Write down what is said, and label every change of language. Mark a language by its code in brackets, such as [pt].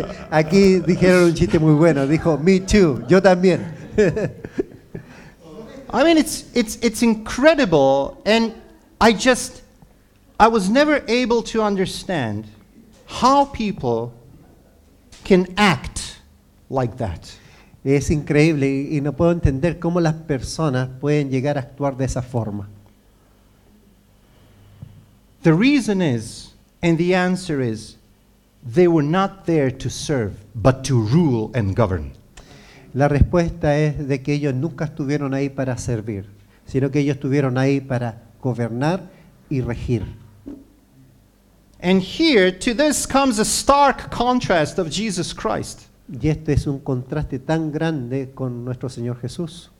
[es] Aquí dijeron un chiste muy bueno. Dijo, [en] me too, [es] yo también. [en] I mean, it's incredible, and I was never able to understand how people can act like that. [es] Es increíble y no puedo entender cómo las personas pueden llegar a actuar de esa forma. [en] The reason is, and the answer is, they were not there to serve, but to rule and govern. [es] La respuesta es de que ellos nunca estuvieron ahí para servir, sino que ellos estuvieron ahí para gobernar y regir. [en] And here, to this comes a stark contrast of Jesus Christ. [es] Y este es un contraste tan grande con nuestro Señor Jesús.